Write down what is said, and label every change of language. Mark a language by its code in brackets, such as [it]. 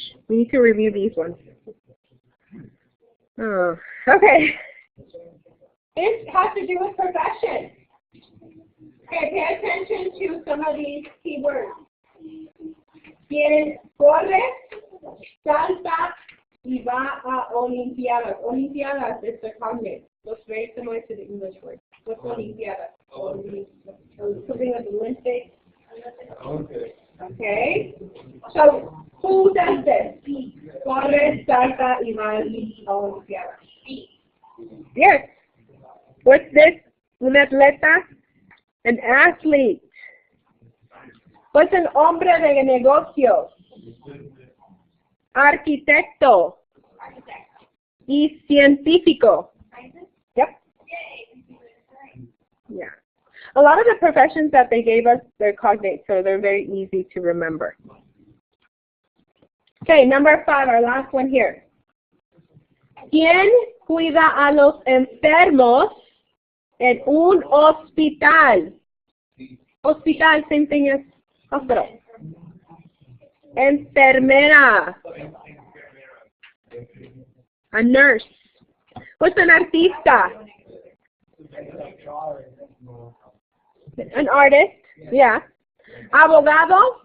[en] We need to review these ones. Oh, okay. This has to do with profession. Okay, pay attention to some of these keywords. [es] Quien corre, salta, y va a Olimpiadas. [en] Olimpiadas is the cognate. Looks very similar to the English word. What's Olimpiadas? Something with the Olympics. Okay. So, who does this? [es] Corre, salta, y va a Olimpiadas. [en] Yes. What's this? [es] Un atleta? [en] An athlete. What's an [es] hombre de negocios? Arquitecto. Y científico. Yep. [en] Yeah. A lot of the professions that they gave us, they're cognate, so they're very easy to remember. Okay, number 5, our last one here. [es] ¿Quién cuida a los enfermos en un hospital? [en] Hospital, same thing as hospital. [es] Enfermera. [en] A nurse. What's an artista? An artist, yeah. Abogado.